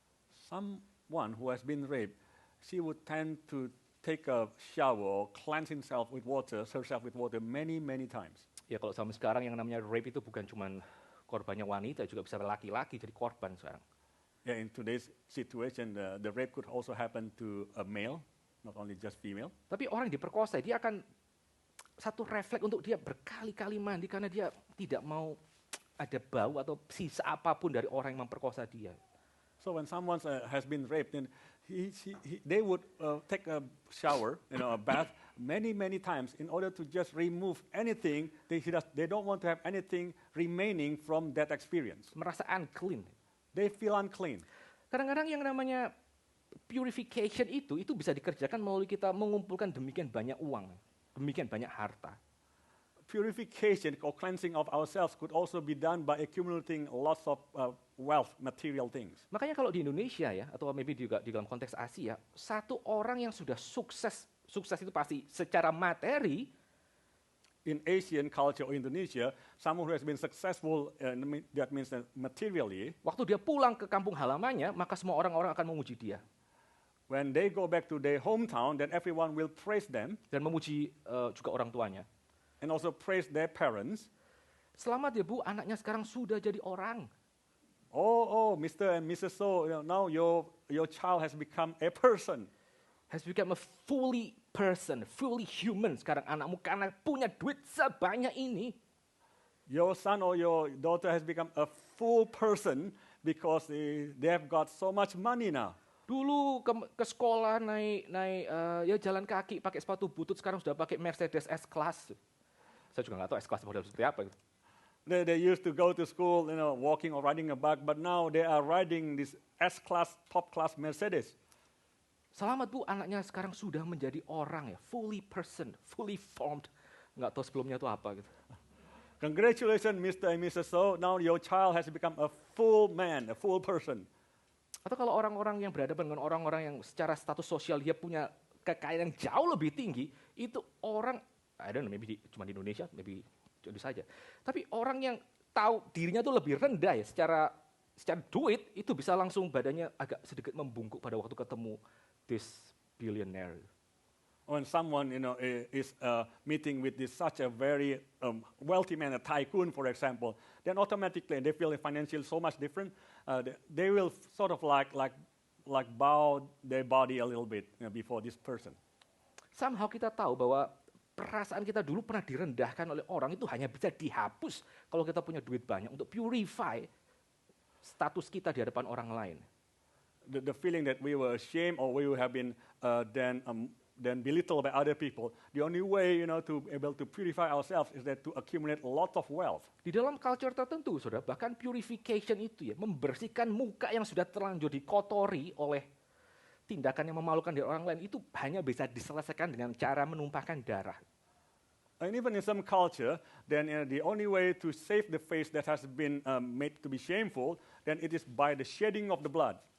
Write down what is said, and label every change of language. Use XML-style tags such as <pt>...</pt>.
<en>Someone who has been raped, she would tend to take a shower or cleanse herself with water many, many times.</en> <id>Ya kalau sampai sekarang yang namanya rape itu bukan cuma korbannya wanita, juga bisa laki-laki jadi korban sekarang.</id> <en>Yeah, in today's situation, the rape could also happen to a male, not only just female.</en> <id>Tapi orang yang diperkosa, dia akan satu refleks untuk dia berkali-kali mandi karena dia tidak mau ada bau atau sisa apapun dari orang yang memperkosa dia.</id> <en>So when someone has been raped, then they would take a shower, a bath, many, many times in order to just remove anything. They don't want to have anything remaining from that experience.</en> <id>Merasa unclean.</id> <en>They feel unclean.</en> <id>Kadang-kadang yang namanya purification itu bisa dikerjakan melalui kita mengumpulkan demikian banyak uang, demikian banyak harta.</id> <en>purification or cleansing of ourselves could also be done by accumulating lots of wealth, material things.</en> <id>Makanya kalau di Indonesia ya, atau maybe juga di dalam konteks Asia, satu orang yang sudah sukses itu pasti secara materi,</id> <en>In Asian culture or Indonesia, someone who has been successful, that means that materially,</en> <id>waktu dia pulang ke kampung halamannya, maka semua orang-orang akan memuji dia.</id> <en>when they go back to their hometown, then everyone will praise them</en> <id>Dan memuji juga orang tuanya.</id> <en>and also praise their parents.</en> <id>Selamat ya Bu, anaknya sekarang sudah jadi orang.</id> <en>Oh, Mr. and Mrs. So, now your child has become a person. Has become a fully person, fully human.</en> <id>Sekarang anakmu karena punya duit sebanyak ini.</id> <en>Your son or your daughter has become a full person because they have got so much money now.</en> <id>Dulu ke sekolah naik ya jalan kaki pakai sepatu butut, sekarang sudah pakai Mercedes S-Class. Saya juga nggak tahu S-Class model seperti apa gitu.</id> <en>They used to go to school, walking or riding a bike, but now they are riding this S-Class, top-class Mercedes.</en> <id>Selamat Bu, anaknya sekarang sudah menjadi orang ya,</id> <en>fully person, fully formed.</en> <id>Nggak tahu sebelumnya itu apa gitu.</id> <en>Congratulations, Mr. and Mrs. So. Now your child has become a full man, a full person.</en> <id>Atau kalau orang-orang yang berhadapan dengan orang-orang yang secara status sosial dia punya kekayaan yang jauh lebih tinggi, itu orang,</id> <en>I don't know,</en> <id>maybe cuma di Indonesia, maybe itu saja. Tapi orang yang tahu dirinya tuh lebih rendah ya, secara duit itu bisa langsung badannya agak sedikit membungkuk pada waktu ketemu</id> <en>this billionaire. When someone is meeting with such a very wealthy man, a tycoon, for example, then automatically they feel financially so much different. They will sort of like bow their body a little bit before this person.</en> <id>Somehow kita tahu bahwa perasaan kita dulu pernah direndahkan oleh orang itu hanya bisa dihapus kalau kita punya duit banyak untuk purify status kita di hadapan orang lain.</id> <en>The feeling that we were ashamed or we have been then belittled by other people. The only way, to able to purify ourselves is that to accumulate a lot of wealth.</en> <id>Di dalam culture tertentu, saudara, bahkan purification itu ya, membersihkan muka yang sudah terlanjur dikotori oleh tindakan yang memalukan dari orang lain itu hanya bisa diselesaikan dengan cara menumpahkan darah.</id> <en>And even in some culture, then the only way to save the face that has been made to be shameful, then it is by the shedding of the blood.</en>